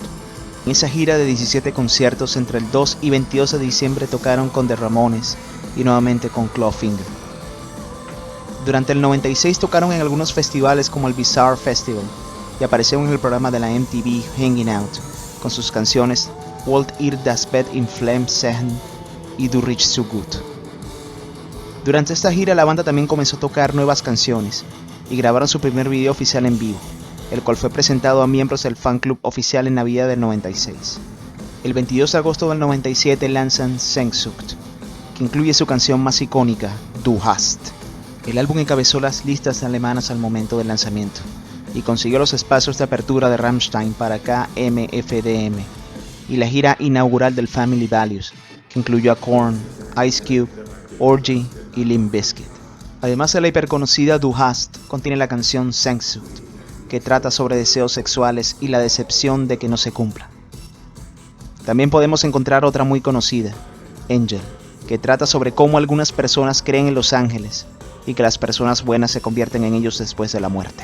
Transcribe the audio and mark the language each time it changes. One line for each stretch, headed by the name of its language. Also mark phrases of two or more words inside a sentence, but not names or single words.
Spanish: En esa gira de 17 conciertos entre el 2 y 22 de diciembre tocaron con The Ramones y nuevamente con Clawfinger. Durante el 96 tocaron en algunos festivales como el Bizarre Festival y aparecieron en el programa de la MTV Hanging Out con sus canciones Wollt ihr das Bett in Flammen sehen y Du riechst so gut. Durante esta gira la banda también comenzó a tocar nuevas canciones y grabaron su primer video oficial en vivo, el cual fue presentado a miembros del fan club oficial en Navidad del 96. El 22 de agosto del 97 lanzan Sehnsucht, que incluye su canción más icónica, Du hast. El álbum encabezó las listas alemanas al momento del lanzamiento y consiguió los espacios de apertura de Rammstein para KMFDM y la gira inaugural del Family Values, que incluyó a Korn, Ice Cube, Orgy y Limp Bizkit. Además de la hiperconocida Du hast, contiene la canción Sehnsucht, que trata sobre deseos sexuales y la decepción de que no se cumpla. También podemos encontrar otra muy conocida, Angel, que trata sobre cómo algunas personas creen en los ángeles y que las personas buenas se convierten en ellos después de la muerte.